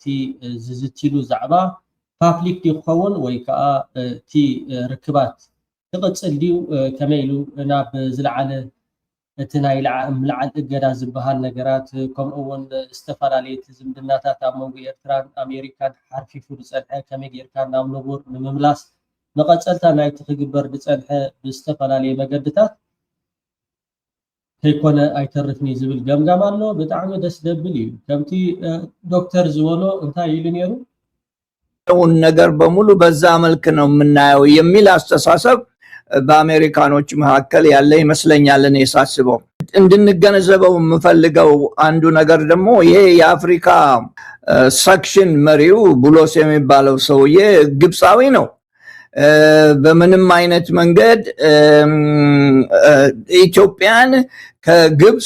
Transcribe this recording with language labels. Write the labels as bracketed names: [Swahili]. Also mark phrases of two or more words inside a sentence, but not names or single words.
[Tigrinya] ዝዝትሉ ዛዕባ ፓብሊክ ይኸውን ወይ ከዓ እቲ ርክባት ክቕፅል ድዩ ከመይ ኢሉ ናብ ዝለዓለ እቲ ናይ ምልዓል እገዳ ዝበሃል ነገራት ከምኡውን ዝተፈላለየ ዝምድናታት ኣብ መንጎ ኤርትራን ኣሜሪካን ሓርፊፉ ዝፀንሐ ከመይ ጌርካ ናብ ንቡር ንምምላስ መቐፀልታ ናይቲ ክግበር ዝፀንሐ ብዝተፈላለየ መገድታት ከይኮነ ኣይተርፍኒ ዝብል ገምጋም ኣሎ ብጣዕሚ ደስ ደብል እዩ ከምቲ ዶክተር ዝበሎ እንታይ ኢሉ ነይሩ [Amharic] ነገር በሙሉ በዛ መልክ ነው የምናየው የሚል አስተሳሰብ በአሜሪካኖች መካከል ያለ ይመስለኛል እኔ ሳስበው እንድንገነዘበው የምፈልገው አንዱ ነገር ደግሞ ይሄ የአፍሪካ ሰክሽን መሪው ቡሎስ የሚባለው ሰውዬ ግብፃዊ ነው በምንም አይነት መንገድ ኢትዮጵያን ከግብፅ